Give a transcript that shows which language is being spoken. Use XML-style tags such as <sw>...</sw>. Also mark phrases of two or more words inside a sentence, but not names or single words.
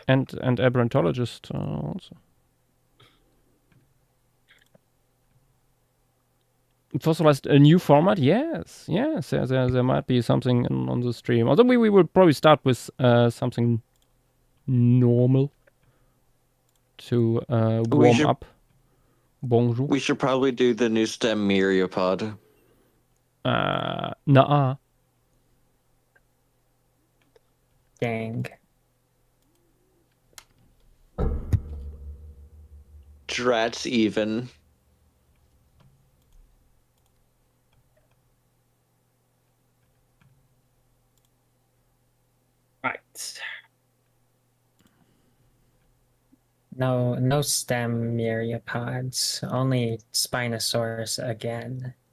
<en>And Aberrantologist also. Fossilized a new format? Yes. There might be something on the stream. Although we will probably start with something normal to warm up. Bonjour. We should probably do the new stem myriapod. Nah. Dang. Drats even. Right. No stem myriapods, only Spinosaurus again.</en>